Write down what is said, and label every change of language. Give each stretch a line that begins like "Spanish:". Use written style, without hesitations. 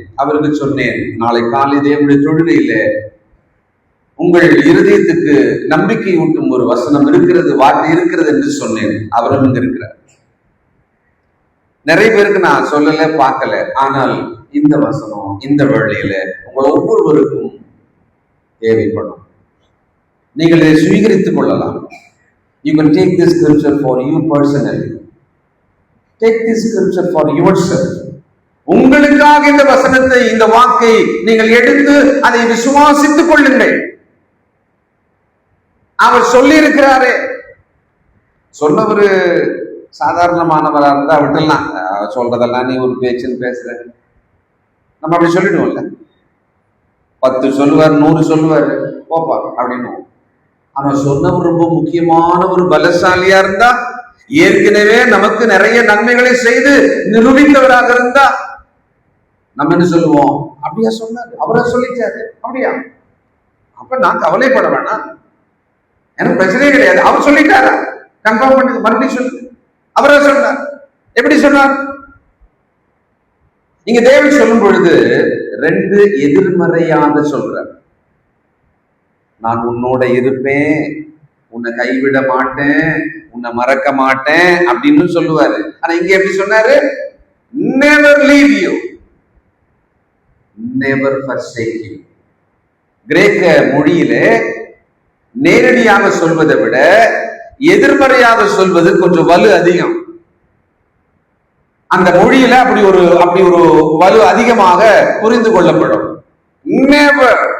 Tamil: அவருக்கு சொன்னேன், நாளை காலை தேவனுடைய தொழுகையில உங்கள் இருதயத்துக்கு நம்பிக்கை ஊட்டும் ஒரு வசனம் இருக்கிறது, வார்த்தை இருக்கிறது என்று சொன்னேன். அவரும் இங்க இருக்கிறார். நிறைய பேருக்கு நான் சொல்லல, பார்க்கல, ஆனால் இந்த வசனம் இந்த வேளையில உங்கள் ஒவ்வொருவருக்கும் தேவைப்படும். நீங்கள் இதை சுவீகரித்துக் கொள்ளலாம்.
English: You can take this scripture for you personally. Take this scripture for yourself.
Tamil: உங்களுக்காக இந்த வசனத்தை, இந்த வாக்கை நீங்கள் எடுத்து அதை விசுவாசித்துக் கொள்ளுங்கள். அவர் சொல்லி இருக்கிறாரே, சொன்னவரு சாதாரணமானவரா இருந்தா விட்டுலாம், சொல்றதெல்லாம் நீ ஒரு பேச்சுன்னு பேசுற, நம்ம அப்படி சொல்லிடுவோம்ல. 10 சொல்லுவார், 100 சொல்லுவார், போப்பா அப்படின்னு. ஆனா சொன்னவர் ரொம்ப முக்கியமான ஒரு பலசாலியா இருந்தா, ஏற்கனவே நமக்கு நிறைய நன்மைகளை செய்து நிரூபித்தவராக இருந்தா, நம்ம என்ன சொல்லுவோம்? அப்படியா சொன்னாரு, அவரா சொல்லிச்சாரு, அப்படியா, அப்ப நான் கவலைப்பட வேணாம், எனக்கு பிரச்சனையே கிடையாது, அவர் சொல்லிட்டாரா, கன்ஃபார்ம் பண்ணுங்க, மறுபடியும் சொல்லு, அவரா சொன்னார். எப்படி சொன்னார்? நீங்க தேவன் சொல்லும் பொழுது ரெண்டு எதிர்மறையாக சொல்றார். நான் உன்னோட இருப்பேன், உன்னை கைவிட மாட்டேன், உன்னை மறக்க மாட்டேன் அப்படின்னு சொல்லுவாரு. ஆனா இங்க எப்படி சொன்னாரு?
English: never leave you, never forsake you.
Tamil: கிரேக்க மொழியில நேரடியாக சொல்வதை விட எதிர்மறையாக சொல்வது கொஞ்சம் வலு அதிகம். அந்த மொழியில அப்படி ஒரு வலு அதிகமாக புரிந்து கொள்ளப்படும்.
English: never.